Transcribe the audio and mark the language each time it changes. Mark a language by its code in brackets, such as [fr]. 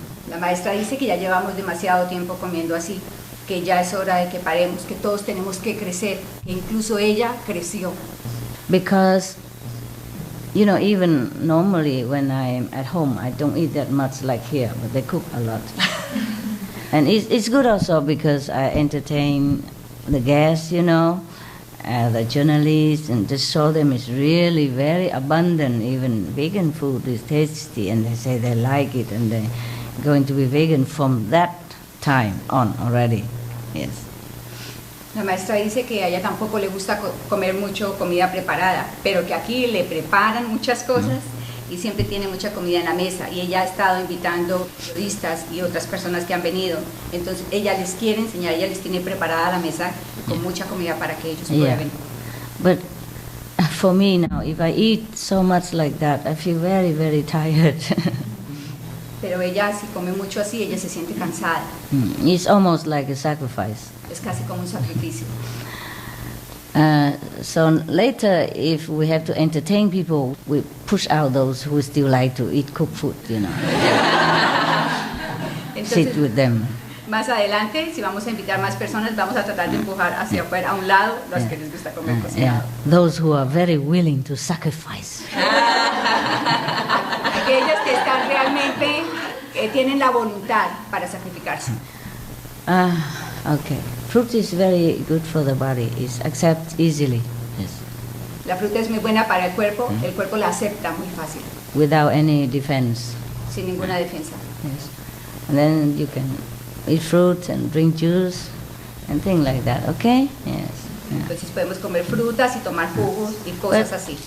[es] La maestra dice que ya llevamos demasiado tiempo comiendo así, que ya es hora de que paremos, que todos tenemos que crecer, que incluso ella creció. [en] Because, even normally when I'm at home, I don't eat that much like here, but they cook a lot. And it's good also because I entertain the guests, the journalists, and just show them it's really very abundant. Even vegan food is tasty, and they say they like it, and they're going to be vegan from that time on already. Yes. [es] La maestra dice que a ella tampoco le gusta comer mucho comida preparada, pero que aquí le preparan muchas cosas y siempre tiene mucha comida en la mesa. Y ella ha estado invitando periodistas y otras personas que han venido. Entonces ella les quiere enseñar, ella les tiene preparada la mesa con mucha comida para que ellos prueben. [en] But for me now, if I eat so much like that, I feel very, very tired. [es] Pero ella, si come mucho así, ella se siente cansada. [en] It's almost like a sacrifice. [es] Es casi como un sacrificio. [en] So later, if we have to entertain people, we push out those who still like to eat cooked food, Sit with them. [es] Más adelante, si vamos a invitar más personas, vamos a tratar de empujar hacia afuera, a un lado, los que les gusta comer cocinado. [en] Those who are very willing to sacrifice. [es] Aquellos que están realmente, tienen la voluntad para sacrificarse. [en] Okay. Fruit is very good for the body. It's accepted easily. Yes. [es] La fruta es muy buena para el cuerpo la acepta muy fácil, [en] Without any defense. [es] sin ninguna defensa. [en] Yes. And then you can eat fruit and drink juice and things like that, okay? Yes. Yeah. [es] Entonces podemos comer frutas y tomar jugos y cosas así.